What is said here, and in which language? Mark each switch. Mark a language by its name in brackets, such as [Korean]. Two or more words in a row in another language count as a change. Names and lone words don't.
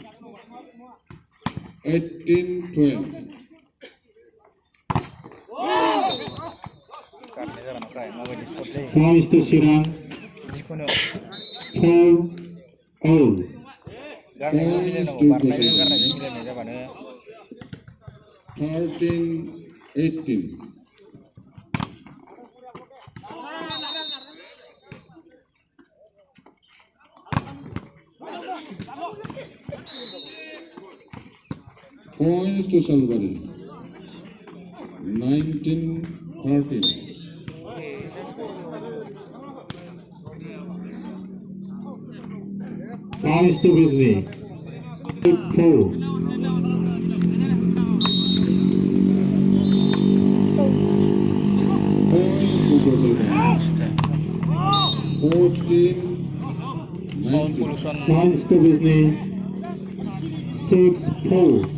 [English] 18-12. [Bodo] गारनाय जागोन ओमफ्राय माबायदि सर्ट जायो [English] Points to Shirang [Bodo] जिखुनु [English] 4 all. [Bodo] गारनायजों मिलायनांगौ बारनायजों गारनायजों मिलायनाय जाबानो [English] 13-18. Points to Salbari. 19-13. Points to Disney 4. Points to Gosaigaon. 14-19. sound pollution Points to Disney 6 4.